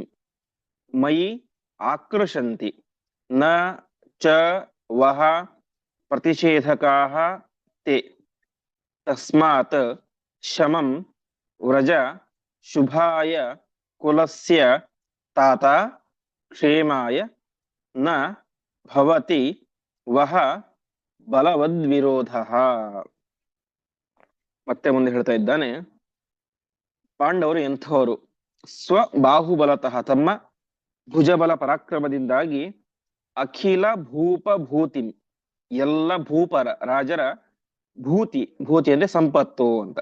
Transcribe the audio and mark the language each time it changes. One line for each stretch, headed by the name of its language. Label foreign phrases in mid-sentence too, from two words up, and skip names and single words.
Sanskrit: मयि आकृशन्ति न च वह प्रतिषेधकाः ते तस्मात् शमं व्रज शुभाय कुलस्य तात क्षेमाय न भवति वह ಬಲವದ್ವಿರೋಧಃ.
Kannada: ಮತ್ತೆ ಮುಂದೆ ಹೇಳ್ತಾ ಇದ್ದಾನೆ, ಪಾಂಡವರು ಎಂಥವರು? ಸ್ವಬಾಹುಬಲತಃ, ತಮ್ಮ ಭುಜಬಲ ಪರಾಕ್ರಮದಿಂದಾಗಿ
Sanskrit: ಅಖಿಲ ಭೂಪಭೂತಿ,
Kannada: ಎಲ್ಲ ಭೂಪರ ರಾಜರ ಭೂತಿ, ಭೂತಿ ಅಂದ್ರೆ ಸಂಪತ್ತು ಅಂತ.